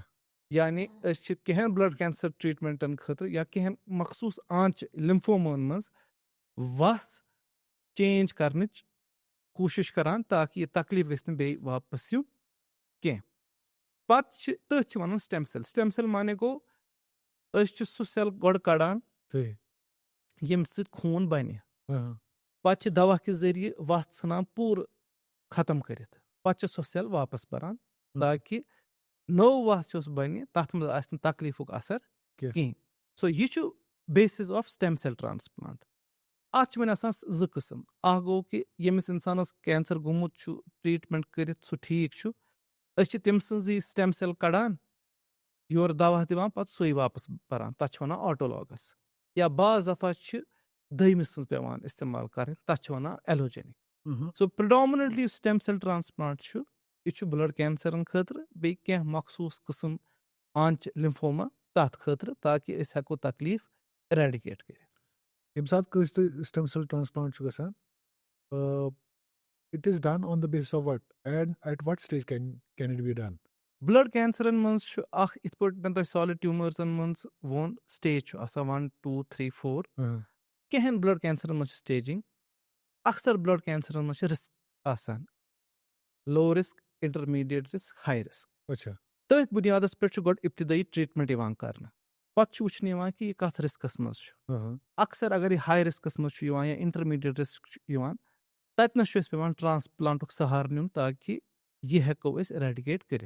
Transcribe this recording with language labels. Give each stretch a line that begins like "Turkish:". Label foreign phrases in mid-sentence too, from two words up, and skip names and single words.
Kashmiri: یعنی أسۍ چھِ کینٛہَن
English: blood cancer treatments
Kashmiri: خٲطرٕ یا کینٛہَن مخصوٗص آنچہِ لِمفومن منٛز وس چینج کرنٕچ کوٗشش کران تاکہِ یہِ تکلیف گژھِ نہٕ بیٚیہِ واپس یُن کینٛہہ پتہٕ چھِ تٔتھۍ چھِ ونان
English: stem cell
Kashmiri: مانے گوٚو أسۍ چھِ سُہ سیل گۄڈٕ کڑان صحیح ییٚمہِ سۭتۍ خوٗن بنہِ ہاں پتہٕ چھِ دوا کہِ ذٔریعہٕ وَس ژھٕنان پوٗرٕ ختم کٔرِتھ پتہٕ چھِ سۄ سیل واپس بران تاکہِ نوٚو وَس یۄس بنہِ تتھ منٛز آسہِ نہٕ تکلیفُک اثر کینٛہہ. کِہینۍ سو یہِ چھُ
English: basis of stem cell transplant
Kashmiri: اتھ چھِ وۄنۍ آسان زٕ قٕسم اکھ گوٚو کہِ ییٚمِس انسانس کینسر گوٚمُت چھُ ٹریٖٹمنٹ کٔرِتھ سُہ ٹھیٖک چھُ أسۍ چھِ تٔمۍ سٕنٛزٕے
English: stem cell
Kashmiri: کڑان یورٕ دوا دِوان پتہٕ سُے واپس بران تتھ چھِ ونان آٹولاگس یا بعض دفعہ چھِ دٔیمِس سٕنٛز پیٚوان استعمال کرٕنۍ تتھ چھِ ونان ایلوجینک
English: so predominantly
Kashmiri: یُس
English: stem cell transplant
Kashmiri: چھُ یہِ چھُ
English: blood cancers
Kashmiri: خٲطرٕ بیٚیہِ کینٛہہ مخصوٗص قٕسم آنچہِ لِمفوما تتھ خٲطرٕ تاکہِ أسۍ ہٮ۪کو تکلیف ایریڈِکیٹ کٔرِتھ ییٚمہِ ساتہٕ کٲنٛسہِ تہِ
English: stem cell transplant
Kashmiri: چھُ گژھان
English: it is done on the basis of what and at what stage can it be done blood cancers
Kashmiri: منٛز چھُ اکھ یِتھ پٲٹھۍ مےٚ تۄہہِ
English: solid tumours
Kashmiri: منٛز ووٚن سٹیج چھُ آسان 1 2 3 4 کینٛہَن
English: blood cancers
Kashmiri: منٛز چھِ سٹیجِنگ اکثر
English: blood cancers
Kashmiri: منٛز چھِ رِسک آسان
English: low risk intermediate risk high risk
Kashmiri: اچھا تٔتھۍ بُنیادس پٮ۪ٹھ چھُ گۄڈٕ اِبتِدٲیی ٹریٖٹمنٹ یِوان کرنہٕ پتہٕ چھُ وٕچھنہٕ یِوان کہِ یہِ کتھ رِسکس منٛز چھُ اکثر اگر یہِ
English: high risks
Kashmiri: منٛز چھُ یِوان یا
English: intermediate risk
Kashmiri: چھُ یِوان تتنس چھُ اَسہِ پیٚوان ٹرانسپلانٹُک سہارٕ نیُن تاکہِ یہِ ہٮ۪کو أسۍ ایریڈِکیٹ کٔرِتھ